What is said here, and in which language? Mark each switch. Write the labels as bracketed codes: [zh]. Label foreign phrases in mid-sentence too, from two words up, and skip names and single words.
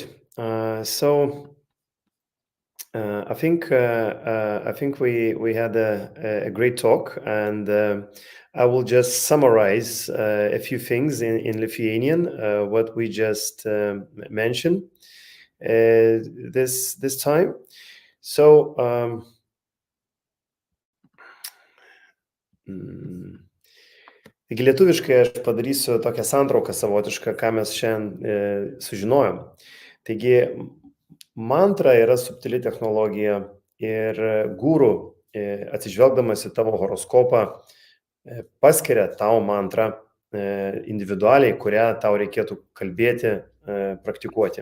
[en] So I think we had a great talk, and I will just summarize a few things in Lithuanian, what we just mentioned this time. [lt] So taigi lietuviškai aš padarysiu tokią santrauką savotišką, ką mes šiandien sužinojom. Taigi mantra yra subtili technologija, ir guru, atsižvelgdamas į tavo horoskopą, paskiria tau mantrą individualiai, kurią tau reikėtų kalbėti, praktikuoti.